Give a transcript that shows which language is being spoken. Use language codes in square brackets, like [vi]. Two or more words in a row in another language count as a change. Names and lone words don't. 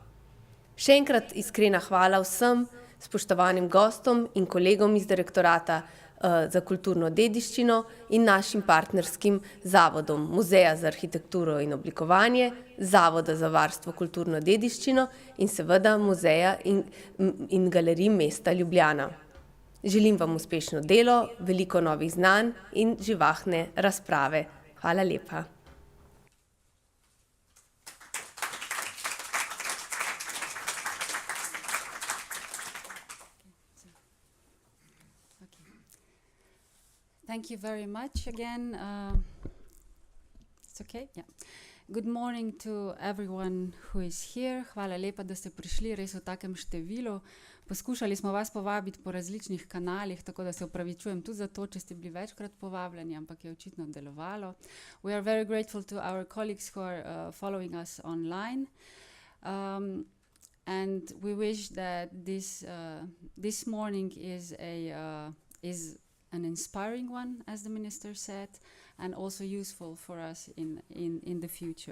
[sl] Še enkrat iskrena hvala vsem spoštovanim gostom in kolegom iz Direktorata za kulturno dediščino in našim partnerskim zavodom Muzeja za arhitekturo in oblikovanje, Zavoda za varstvo kulturno dediščino in seveda Muzeja in galerij mesta Ljubljana. Želim vam uspešno delo, veliko novih znanj in živahne razprave. Hvala lepa. [en] Thank you very much again. It's okay? Yeah. Good morning to everyone who is here. [sl] Hvala lepa, da ste prišli res v takem številu. Poskušali smo vas povabiti po različnih kanalih, tako da se opravičujem tudi za to, če ste bili večkrat povabljeni, ampak je očitno delovalo. [en] We are very grateful to our colleagues who are following us online. And we wish that this morning is an inspiring one, as the minister said, and also useful for us in the future.